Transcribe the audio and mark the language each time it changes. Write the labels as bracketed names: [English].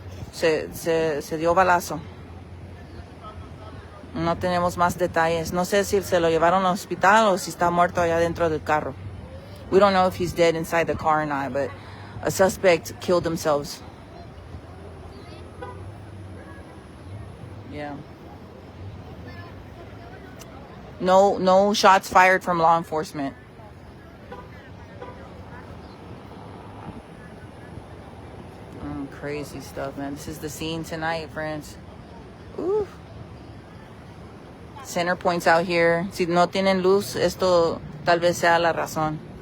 [Spanish] Se dio balazo. No tenemos más detalles. No sé si se lo llevaron al hospital o si está muerto allá dentro del carro. [English] We don't know if he's dead inside the car or not, but a suspect killed themselves. Yeah. No shots fired from law enforcement. Crazy stuff, man. This is the scene tonight, friends. Ooh. Center points out here. [Spanish] Si no tienen luz, esto tal vez sea la razón.